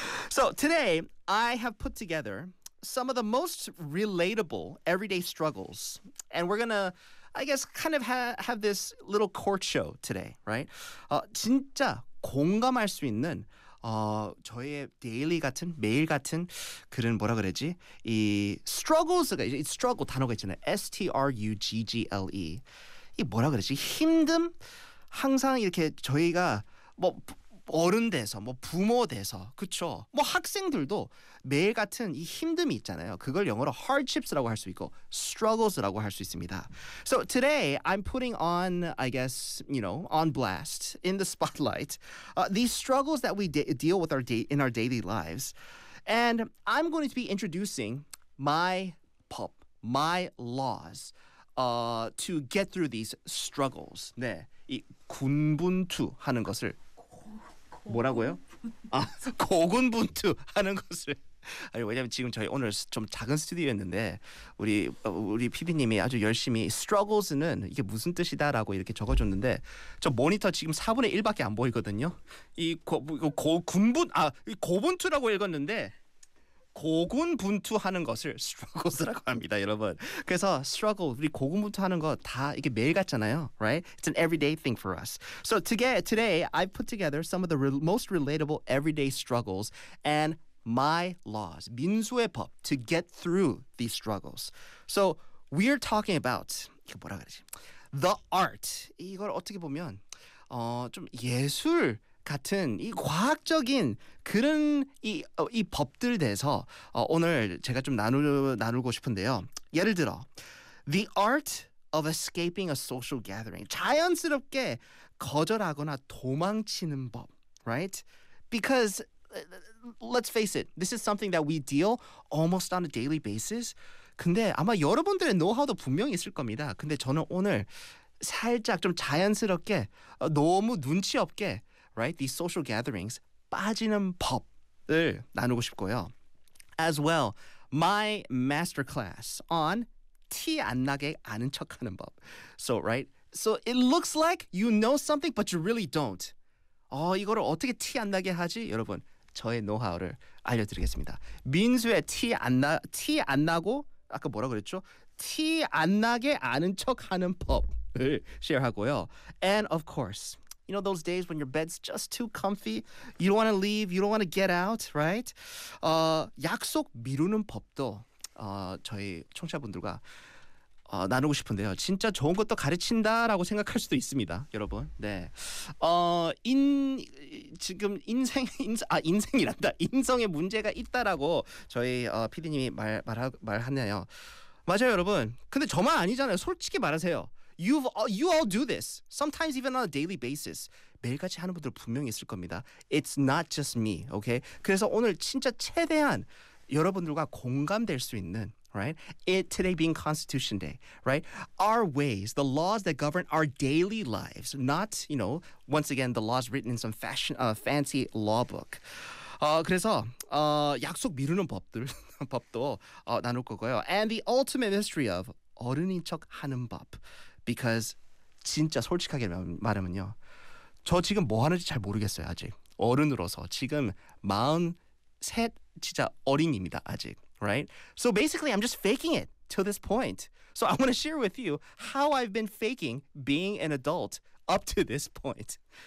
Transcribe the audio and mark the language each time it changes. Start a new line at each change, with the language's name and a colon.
English: So today I have put together some of the most relatable everyday struggles, and we're gonna, I guess, kind of have this little court show today, right?
Korean: 진짜 공감할 수 있는 저의 daily 같은 매일 같은 그런 뭐라 그랬지? 이 struggles가 이 struggle 단어가 있잖아요. struggle. 이 뭐라 그랬지? 힘듦. 항상 이렇게 저희가 뭐 어른 돼서 뭐 부모 돼서 그쵸? 뭐 학생들도 매일 같은 이 힘듦이 있잖아요. 그걸 영어로 hardships라고 할 수 있고 struggles라고 할 수 있습니다.
English: So today I'm putting on, I guess, you know, on blast in the spotlight these struggles that we deal with in our daily lives. And I'm going to be introducing my pop, my laws to get through these struggles.
Korean: 네, 이 군분투 하는 것을 뭐라고요? 아, 고군분투 하는 것을. 아니, 왜냐면 지금 저희 오늘 좀 작은 스튜디오였는데 우리 PD님이 아주 열심히 struggles는 이게 무슨 뜻이다라고 이렇게 적어줬는데 저 모니터 지금 4분의 1밖에 안 보이거든요. 이 고군투라고 읽었는데 고군분투 하는 것을 struggles라고 합니다, 여러분. 그래서 struggle, 우리 고군분투 하는 거 다 이게 매일 같잖아요, right?
English: It's an everyday thing for us. So today I put together some of the most relatable everyday struggles and my laws,
Korean: 민수의 법,
English: to get through these struggles. So we're talking about,
Korean: 이게 뭐라 그러지?
English: The art.
Korean: 이걸 어떻게 보면, 좀 예술, 같은 이 과학적인 그런 이 법들 대해서 오늘 제가 좀 나누고 싶은데요. 예를 들어,
English: the art of escaping a social gathering.
Korean: 자연스럽게 거절하거나 도망치는 법, right?
English: Because let's face it, this is something that we deal almost on a daily basis.
Korean: 근데 아마 여러분들의 노하우도 분명히 있을 겁니다. 근데 저는 오늘 살짝 좀 자연스럽게 너무 눈치 없게
English: right, these social gatherings,
Korean: 빠지는 법을 나누고 싶고요.
English: As well, my masterclass on
Korean: 티 안 나게 아는 척하는 법.
English: So, right? So, it looks like you know something, but you really don't.
Korean: 이거를 어떻게 티 안 나게 하지? 여러분, 저의 노하우를 알려드리겠습니다. 민수의 티 안 나고, 아까 뭐라 그랬죠? 티 안 나게 아는 척하는 법을 쉐어하고요.
English: And of course, you know those days when your bed's just too comfy? You don't want to leave, you don't want to get out, right?
Korean: 약속 미루는 법도 저희 청취자분들과 나누고 싶은데요. 진짜 좋은 것도 가르친다라고 생각할 수도 있습니다, 여러분. 네. 지금 인생이란다. 인성에 문제가 있다라고 저희 PD님이 말하네요. 맞아요, 여러분. 근데 저만 아니잖아요. 솔직히 말하세요.
English: You all do this. Sometimes even on a daily basis.
Korean: 매일같이 하는 분들 분명히 있을 겁니다.
English: It's not just me, okay?
Korean: 그래서 오늘 진짜 최대한 여러분들과 공감될 수 있는, right?
English: Today being Constitution Day, right? Our ways, the laws that govern our daily lives, not, you know, once again, the laws written in some fancy law book.
Korean: 그래서 약속 미루는 법도 나눌 거고요.
English: And the ultimate mystery of
Korean: 어른인 척 하는 법.
English: Because
Korean: 진짜 솔직하게 말하면요, 저 지금 뭐 하는지 잘 모르겠어요. 아직 어른으로서 지금 43 진짜 어린입니다. 아직, right?
English: So basically, I'm just faking it till this point. So I want to share with you how I've been faking being an adult up to this point.